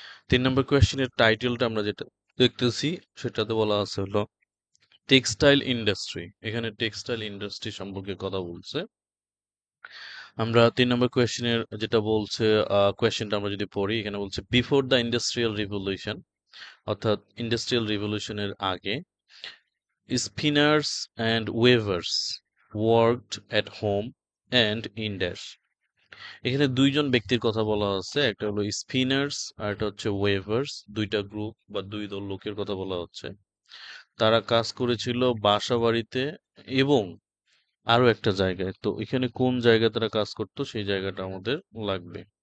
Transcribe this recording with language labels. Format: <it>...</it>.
<bn>3 নম্বর কোয়েশ্চেনের টাইটেলটা আমরা যেটা দেখতেছি সেটাতে বলা আছে হলো টেক্সটাইল ইন্ডাস্ট্রি। এখানে টেক্সটাইল ইন্ডাস্ট্রি সম্পর্কে কথা বলছে। আমরা 3 নম্বর কোয়েশ্চেনের যেটা বলছে, কোয়েশ্চেনটা আমরা যদি পড়ি, এখানে বলছে</bn> <en>before the industrial revolution,</en> <bn>অর্থাৎ ইন্ডাস্ট্রিয়াল রিভলিউশনের আগে</bn> <en>spinners and weavers worked at home and in dash।</en> <bn>এখানে দুইজন ব্যক্তির কথা বলা হচ্ছে, একটা হলো স্পিনার্স আর একটা হচ্ছে ওয়েভার্স। দুইটা গ্রুপ বা দুই দল লোকের কথা বলা হচ্ছে। তারা কাজ করেছিল বাসা বাড়িতে এবং আরো একটা জায়গায়। তো এখানে কোন জায়গায় তারা কাজ করতো সেই জায়গাটা আমাদের লাগবে।</bn>